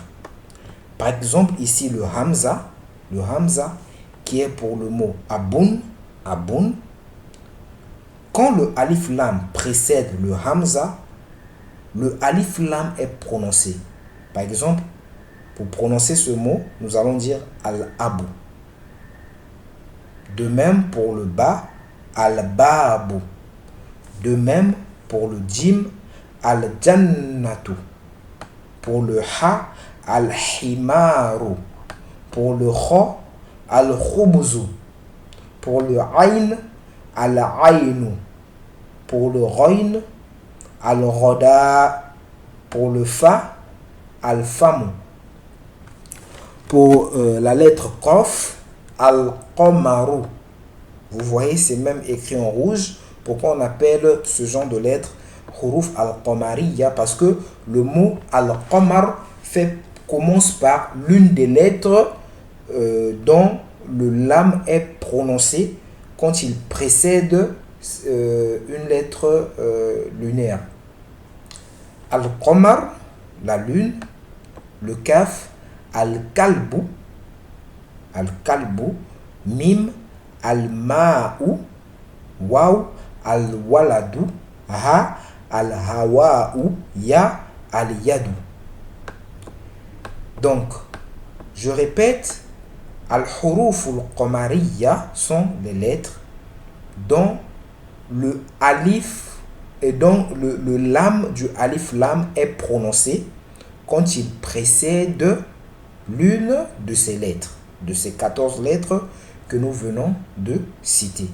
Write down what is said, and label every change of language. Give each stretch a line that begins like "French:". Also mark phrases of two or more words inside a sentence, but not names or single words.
French: Par exemple, ici le hamza qui est pour le mot abun, abun. Quand le
Arabic: ألف لام
French: précède le hamza, le
Arabic: ألف لام
French: est prononcé. Par exemple, pour prononcer ce mot, nous allons dire al-abu. De même pour le ba, al-babu. De même pour le jim, al-jannatu. Pour le ha, al-himaru. Pour le kha, al-khubzu. Pour le ayn, al-aynu. Pour le ghayn, al-ghada. Pour le fa, al-famu. Pour la lettre Qaf, Al-Qamaru. Vous voyez, c'est même écrit en rouge. Pourquoi on appelle ce genre de lettre
Arabic: حروف القمرية?
French: Parce que le mot Al-Qamar commence par l'une des lettres dont le lam est prononcé quand il précède une lettre lunaire. Al-Qamar, la lune.
Arabic: Le كاف، الكلب، الكلب. ميم، الماء. واو، الولد. هاء، الهواء. ياء، اليد.
French: Donc, je répète,
Arabic: الحروف القمرية
French: sont les lettres dont le alif et dont le lam du
Arabic: ألف لام
French: est prononcé quand il précède l'une de ces lettres, de ces 14 lettres que nous venons de citer.